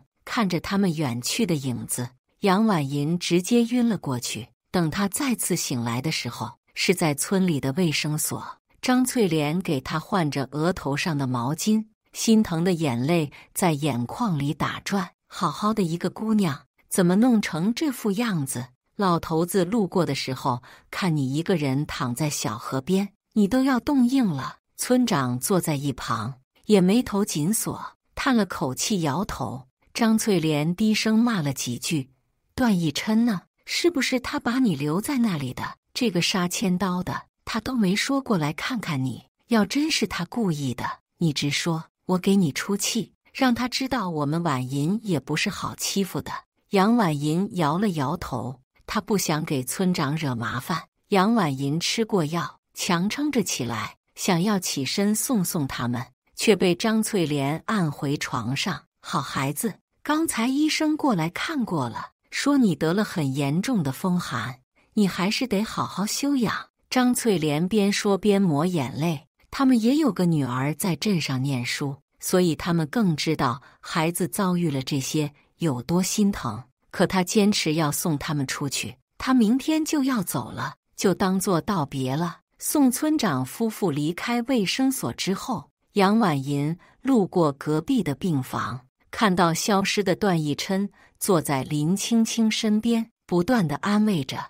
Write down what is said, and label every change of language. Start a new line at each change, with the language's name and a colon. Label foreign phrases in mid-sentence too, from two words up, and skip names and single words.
Chinese: 看着他們遠去的影子，楊婉銀直接暈了過去。等他再次醒來的時候，是在村裡的衛生所。張翠蓮給他換着額頭上的毛巾，心疼的眼淚在眼眶裡打轉。好好的一個姑娘，怎麼弄成這副樣子？老頭子路過的時候，看你一個人躺在小河邊，你都要凍硬了。村長坐在一旁，也眉頭緊鎖，嘆了口氣，搖頭。張翠蓮低聲罵了幾句：“段奕琛呢？是不是他把你留在那裡的？這個殺千刀的，他都沒說過來看看你。要真是他故意的，你直說， 我給你出氣，讓他知道我們婉銀也不是好欺負的。” 楊婉銀搖了搖頭，她不想給村長惹麻煩。楊婉銀吃過藥，強撐着起來，想要起身送他們，卻被張翠蓮按回床上。“好孩子，剛才醫生過來看過了，說你得了很嚴重的風寒，你還是得好好休養。” 張翠蓮邊說邊抹眼淚。他們也有個女兒在鎮上念書，所以他們更知道孩子遭遇了這些有多心疼。可他堅持要送他們出去，他明天就要走了，就當作道別了。送村長夫婦離開衛生所之後，楊婉銀路過隔壁的病房，看到消失的段奕琛坐在林青青身邊，不斷地安慰着。